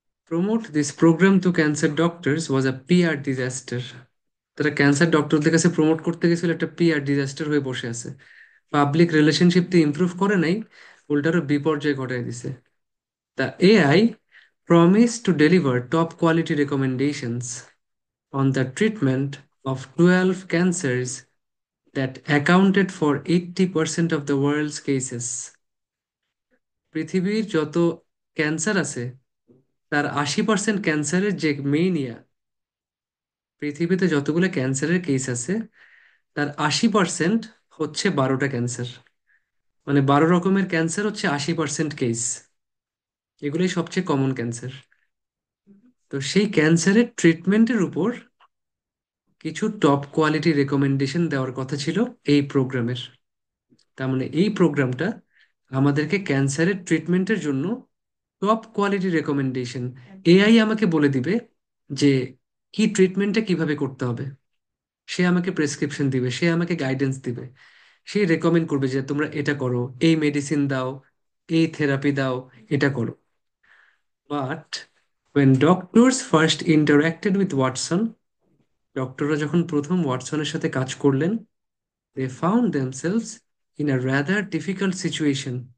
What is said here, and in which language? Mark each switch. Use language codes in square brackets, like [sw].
[en] Promote this program to cancer doctors was a PR disaster. [bn] তারা cancer ডক্টরদের কাছে promote করতে গেছিল, একটা পিআর ডিজাস্টার হয়ে বসে আছে। পাবলিক রিলেশনশিপ তো ইমপ্রুভ করে নাই, উল্টারও বিপর্যয় ঘটায় দিছে। [en] The AI promised to deliver top quality recommendations on the treatment of 12 cancers that accounted for 80% of the world's cases. [bn] পৃথিবীর যত ক্যান্সার আছে তার 80% ক্যান্সারের যে মেইনিয়া, পৃথিবীতে যতগুলো ক্যান্সারের কেস আছে তার 80% হচ্ছে 12টা ক্যান্সার। মানে 12 রকমের ক্যান্সার হচ্ছে 80% কেস। এগুলোই সবচেয়ে কমন ক্যান্সার। তো সেই ক্যান্সারের ট্রিটমেন্টের উপর কিছু টপ কোয়ালিটি রেকমেন্ডেশন দেওয়ার কথা ছিল এই প্রোগ্রামের। তার মানে এই প্রোগ্রামটা আমাদেরকে ক্যান্সারের ট্রিটমেন্টের জন্য টপ কোয়ালিটি রেকমেন্ডেশন, এআই আমাকে বলে দিবে যে কি ট্রিটমেন্টটা কিভাবে করতে হবে। সে আমাকে প্রেসক্রিপশন দিবে, সে আমাকে গাইডেন্স দিবে, সে রেকমেন্ড করবে যে তোমরা এটা করো, এই মেডিসিন দাও, এই থেরাপি দাও, এটা করো। [en] but when doctors first interacted with Watson, [bn] ডক্টররা যখন প্রথম ওয়াটসনের সাথে কাজ করলেন, [en] they found themselves in a rather difficult situation.